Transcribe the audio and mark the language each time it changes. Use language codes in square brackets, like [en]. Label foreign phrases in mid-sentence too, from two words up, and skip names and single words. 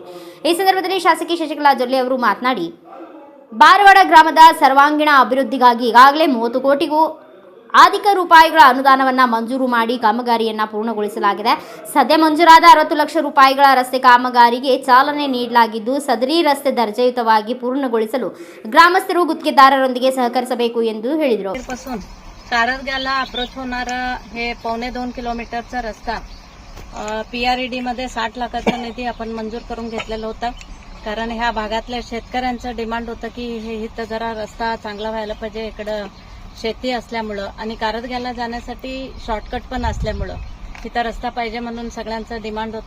[kn] ಈ ಸಂದರ್ಭದಲ್ಲಿ ಶಾಸಕಿ ಶಶಿಕಲಾ ಜೊಲ್ಲೆ ಅವರು ಮಾತನಾಡಿ, ಬಾರವಾಡ ಗ್ರಾಮದ ಸರ್ವಾಂಗೀಣ ಅಭಿವೃದ್ಧಿಗಾಗಿ ಈಗಾಗಲೇ 30 ಕೋಟಿಗೂ ಅಧಿಕ ರೂಪಾಯಿಗಳ ಅನುದಾನವನ್ನು ಮಂಜೂರು ಮಾಡಿ ಕಾಮಗಾರಿಯನ್ನು ಪೂರ್ಣಗೊಳಿಸಲಾಗಿದೆ. ಸದ್ಯ ಮಂಜೂರಾದ 60 ಲಕ್ಷ ರೂಪಾಯಿಗಳ ರಸ್ತೆ ಕಾಮಗಾರಿಗೆ ಚಾಲನೆ ನೀಡಲಾಗಿದ್ದು, ಸದರಿ ರಸ್ತೆ ದರ್ಜೆಯುತವಾಗಿ ಪೂರ್ಣಗೊಳಿಸಲು ಗ್ರಾಮಸ್ಥರು ಗುತ್ತಿಗೆದಾರರೊಂದಿಗೆ ಸಹಕರಿಸಬೇಕು ಎಂದು ಹೇಳಿದರು. [mr] कारदग्याला अप्रोच होणारा हे 1.25 किलोमीटरचा रस्ता PRED मध्ये 60 लाखाचा निधी आपण मंजूर करून घेतलेला होता. कारण ह्या भागातल्या शेतकऱ्यांचं डिमांड होतं की हे इथं जरा रस्ता चांगला व्हायला पाहिजे. इकडं शेती असल्यामुळं आणि कारदग्याला जाण्यासाठी शॉर्टकट पण असल्यामुळं तिथं रस्ता पाहिजे म्हणून सगळ्यांचं डिमांड होतं.